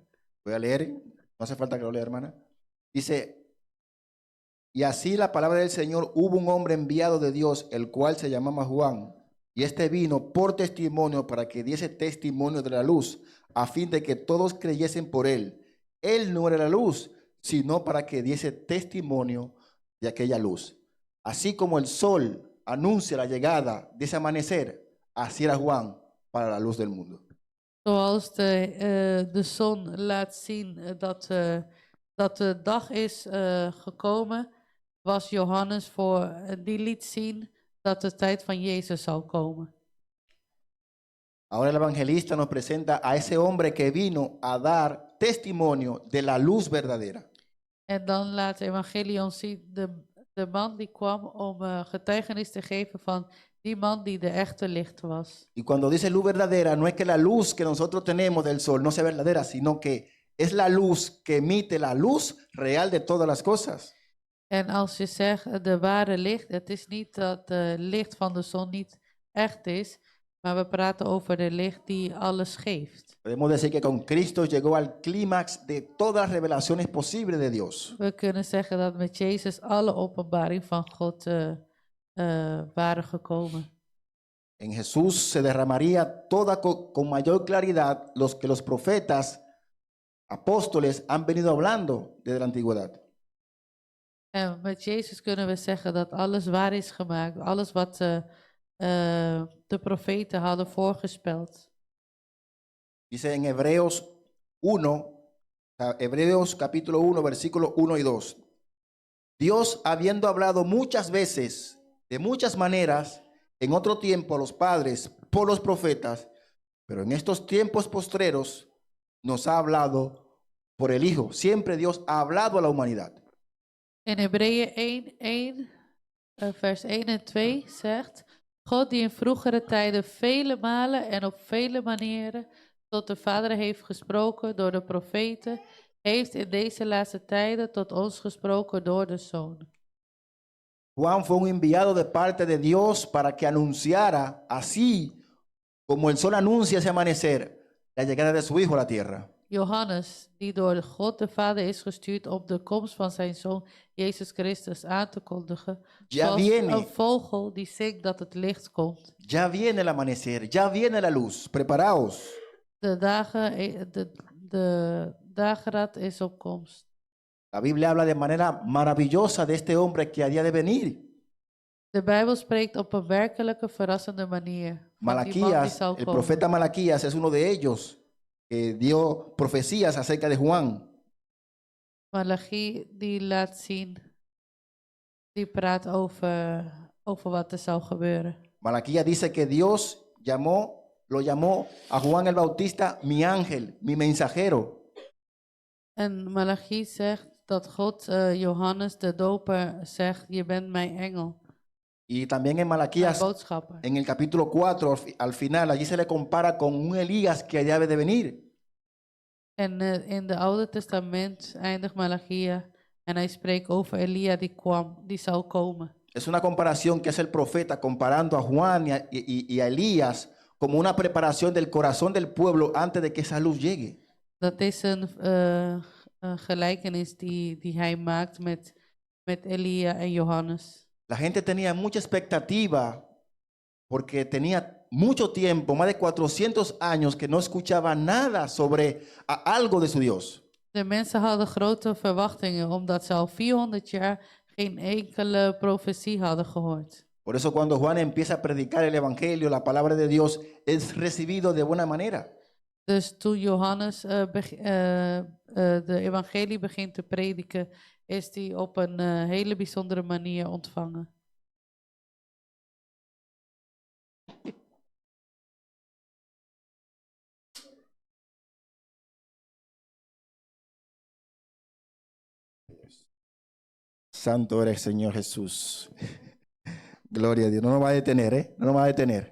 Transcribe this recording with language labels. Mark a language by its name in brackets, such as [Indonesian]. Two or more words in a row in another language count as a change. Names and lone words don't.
[Spanish] Voy a leer, no hace falta que lo lea, hermana. Dice, y así la palabra del Señor, hubo un hombre enviado de Dios, el cual se llamaba Juan, y este vino por testimonio para que diese testimonio de la luz, a fin de que todos creyesen por él. Él no era la luz, sino para que diese testimonio de aquella luz. Así como el sol anuncia la llegada de ese amanecer, así era Juan para la luz del mundo. [Dutch] Zoals de zon laat zien dat de dag is gekomen, was Johannes die liet zien dat de tijd van Jezus zal komen. [Spanish] Ahora el evangelista nos presenta a ese hombre que vino a dar testimonio de la luz verdadera. [Dutch] En dan laat de evangelie ons zien de man die kwam om getuigenis te geven van die man die de echte licht was. [Spanish] Y cuando dice luz verdadera, no es que la luz que nosotros tenemos del sol no sea verdadera, sino que es la luz que emite la luz real de todas las cosas. [Dutch] En als je zegt de ware licht, het is niet dat de licht van de zon niet echt is, maar we praten over de licht die alles geeft. [Spanish] Podemos decir que con Cristo llegó al clímax de todas las revelaciones posibles de Dios. [Dutch] We kunnen zeggen dat met Jezus alle openbaring van God waren gekomen. [Spanish] En Jesús se derramaría toda con mayor claridad los que los profetas, apóstoles han venido hablando desde la antigüedad. [Dutch] En met Jezus kunnen we zeggen dat alles waar is gemaakt, alles wat de profeten hadden voorgespeld. [Spanish] Dice en Hebreos 1, Hebreos capítulo 1, versículos 1 y 2. Dios, habiendo hablado muchas veces, de muchas maneras, en otro tiempo a los padres por los profetas, pero en estos tiempos postreros nos ha hablado por el Hijo. Siempre Dios ha hablado a la humanidad. [Dutch] In Hebreeën 1, vers 1 en 2 zegt, God die in vroegere tijden vele malen en op vele manieren tot de Vader heeft gesproken door de profeten, heeft in deze laatste tijden tot ons gesproken door de Zoon. [Spanish] Juan fue un enviado de parte de Dios para que anunciara, así como el sol anuncia ese amanecer, la llegada de su Hijo a la tierra. [Dutch] Johannes, die door God de Vader is gestuurd om de komst van zijn Zoon Jezus Christus aan te kondigen, zoals een vogel die zingt dat het licht komt. [Spanish] Ya viene el amanecer, ya viene la luz, preparaos. [Dutch] de dageraad is op komst. [Spanish] La Biblia habla de manera maravillosa de este hombre que había de venir. [Dutch] De Bijbel spreekt op een werkelijke, verrassende manier van die man die [Spanish] Malaquías, [Dutch] zou [Spanish] el [Dutch] komen. [Spanish] profeta Malaquías es uno de ellos que dio profecías acerca de Juan. [Dutch] Malachi die laat zien, die praat over wat er zou gebeuren. [Spanish] Malaquías dice que Dios lo llamó a Juan el Bautista mi ángel, mi mensajero. [Dutch] En Malachi zegt dat God Johannes de Doper zegt, je bent mijn engel, [Spanish] Y también en [Dutch] mijn [Spanish] Malaquías, [Dutch] boodschapper. [Spanish] en el capítulo 4, al final, allí se le compara con un Elías que debe de venir. [Dutch] En in de Oude Testament eindigt Malachia en hij spreekt over Elia die zou komen. [Spanish] Es una comparación que hace el profeta comparando a Juan y a Elías como una preparación del corazón del pueblo antes de que esa luz llegue. [Dutch] Dat is een gelijkenis die hij maakt met Elia en Johannes. [Spanish] La gente tenía mucha expectativa porque tenía mucho tiempo, más de 400 años, que no escuchaba nada sobre algo de su Dios. [Dutch] De mensen hadden grote verwachtingen omdat ze al 400 jaar geen enkele profetie hadden gehoord. [Spanish] Por eso cuando Juan empieza a predicar el evangelio, la palabra de Dios es recibido de buena manera. [Dutch] Dus toen Johannes de evangelie begint te prediken, is die op een hele bijzondere manier ontvangen. [Spanish] Santo eres, Señor Jesús. Gloria a Dios. No nos va a detener, ¿eh? No nos va a detener.